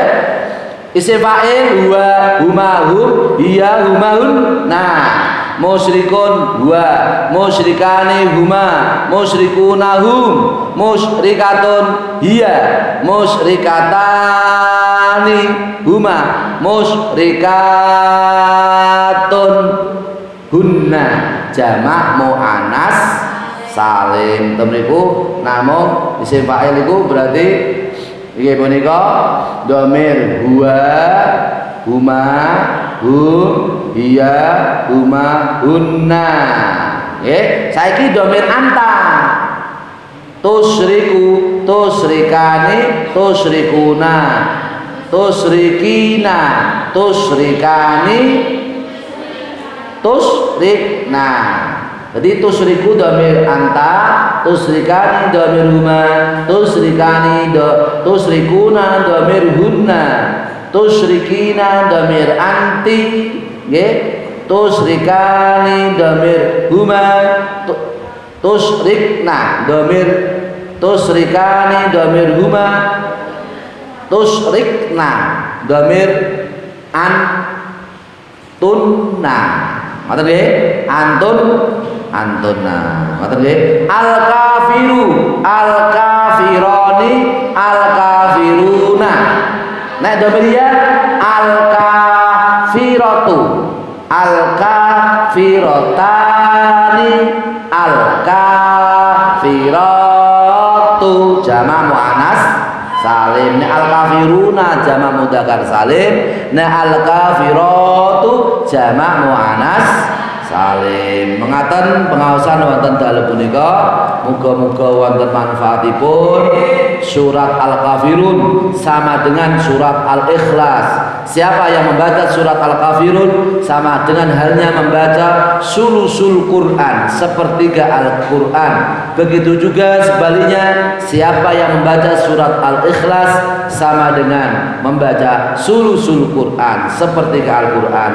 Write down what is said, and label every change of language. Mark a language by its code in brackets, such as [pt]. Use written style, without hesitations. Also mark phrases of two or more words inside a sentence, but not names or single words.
[ar] اسم فاعل هو هما هم هي هما هن مشرك هو مشركان هما مشركون هم مشركة هي مشركتان هما مشركات هن جمع مؤنث سالم. [jv] Temriku namung [ar] اسم فاعل [jv] iku berarti iki punika [ar] ضمير هو هما هم هي هما هن. [jv] Nggih, saiki [ar] ضمير أنت تشرك تشركان تشركون تشركين تشركان تشركن. Jadi تشرك ضمير أنت, تشركان ضمير هما، تشركان تشركون ضمير هن. تشركين ضمير أنتِ nggih، تشركان ضمير هما، تشركن ضمير، تشركان ضمير هما، تشركن ضمير أنتن, [jv] ngoten nggih, antunna, ngoten nggih. [ar] الكافر، الكافران، الكافرون. Nek ضميرية الكافرة، الكافرتان، الكافرات جمع مؤنث سالم. Nek الكافرون جمع مذكر سالم، nek الكافرات جمع مؤنث سالم. [jv] Mengaten pengaosan wonten dalem punika, muga-muga wonten manfaatipun. [id] Surat Al-Kafirun sama dengan surat Al-Ikhlas. Siapa yang membaca surat Al-Kafirun sama dengan halnya membaca [ar] ثلث القرآن, [id] sepertiga Al-Quran. Begitu juga sebaliknya, siapa yang membaca surat Al-Ikhlas sama dengan membaca [ar] ثلث القرآن, [id] sepertiga Al-Quran.